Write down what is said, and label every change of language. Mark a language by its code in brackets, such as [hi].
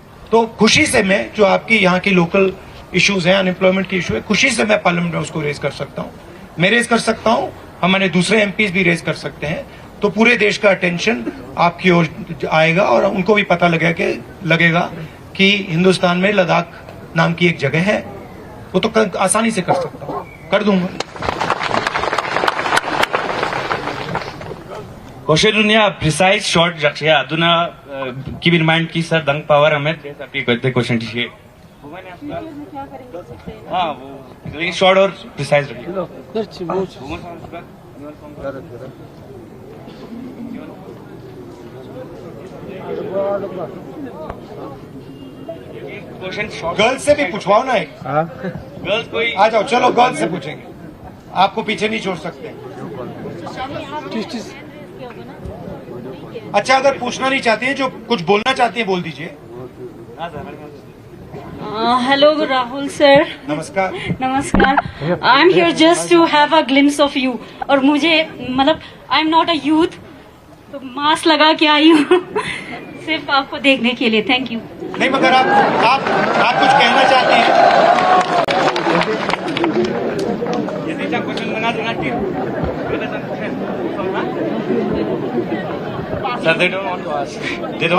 [hi] तो खुशी से मैं जो आपकी यहाँ की लोकल इश्यूज हैं, अनएम्प्लॉयमेंट की इशू है, खुशी से मैं पार्लियामेंट में उसको रेज कर सकता हूँ. मैं रेज कर सकता हूँ, हमारे दूसरे एमपीज भी रेज कर सकते हैं. तो पूरे देश का अटेंशन आपकी ओर आएगा और उनको भी पता लगेगा कि हिंदुस्तान में लद्दाख नाम की एक जगह है। वो तो आसानी से कर सकता हूं, कर दूंगा। Koshedunnya precise short jakshya aduna keep in mind ki sir dang power hame api करते क्वेश्चन टीजिए। हाँ वो लेकिन शॉर्ट और प्रिसाइज रखिए। क्वेश्चन शॉर्ट गर्ल्स से भी पूछवाओ ना एक। गर्ल्स कोई आ जाओ, चलो गर्ल्स से पूछेंगे, आपको पीछे नहीं छोड़ सकते। अच्छा, अगर पूछना नहीं चाहती हैं, जो कुछ बोलना चाहती हैं बोल दीजिए। [en] Hello, Rahul sir. [hi] नमस्कार। नमस्कार. [en] I'm here just to have a glimpse of you. [hi] और मुझे मतलब [en] I'm not a youth, [hi] तो मास्क लगा के आई हूँ सिर्फ आपको देखने के लिए। Thank you. नहीं, मगर आप कुछ कहना चाहते हैं? क्वेश्चन बना देना sir [en] they don't want to ask they don't